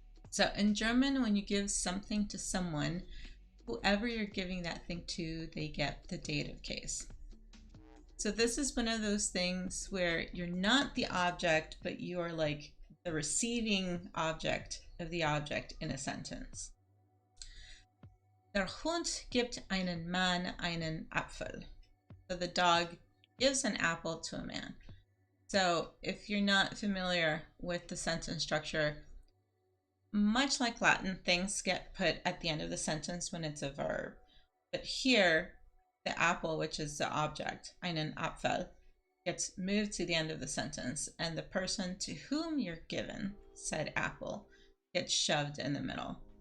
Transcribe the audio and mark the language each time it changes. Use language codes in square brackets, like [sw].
[en] So in German, when you give something to someone, whoever you're giving that thing to, they get the dative case. So this is one of those things where you're not the object, but you are like the receiving object of the object in a sentence. [de] Der Hund gibt einem Mann einen Apfel. [en] So the dog gives an apple to a man. So if you're not familiar with the sentence structure, much like Latin, things get put at the end of the sentence when it's a verb. But here, the apple, which is the object, [de] einen Apfel, [en] gets moved to the end of the sentence, and the person to whom you're given said apple gets shoved in the middle.